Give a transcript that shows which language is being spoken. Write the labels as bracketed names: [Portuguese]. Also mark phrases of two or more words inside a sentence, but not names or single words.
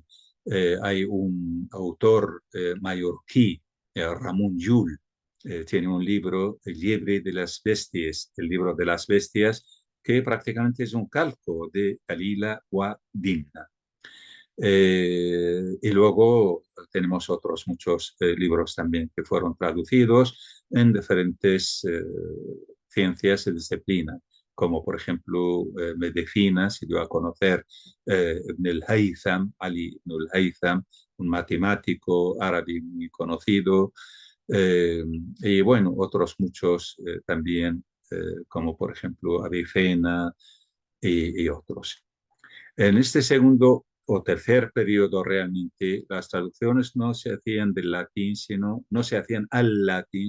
[Spanish] Hay un autor mallorquí, Ramón Llull, tiene un libro, El Liebre de las Bestias, el libro de las bestias, que prácticamente es un calco de Calila o Dimna. Y luego tenemos otros muchos libros también que fueron traducidos en diferentes ciencias y disciplinas, como por ejemplo medicina, se dio a conocer Ibn al-Haytham, Ali Ibn al-Haytham, un matemático árabe muy conocido, y bueno, otros muchos también, como por ejemplo Avicena y otros. En este segundo o tercer periodo realmente las traducciones no se hacían del latín, sino no se hacían al latín,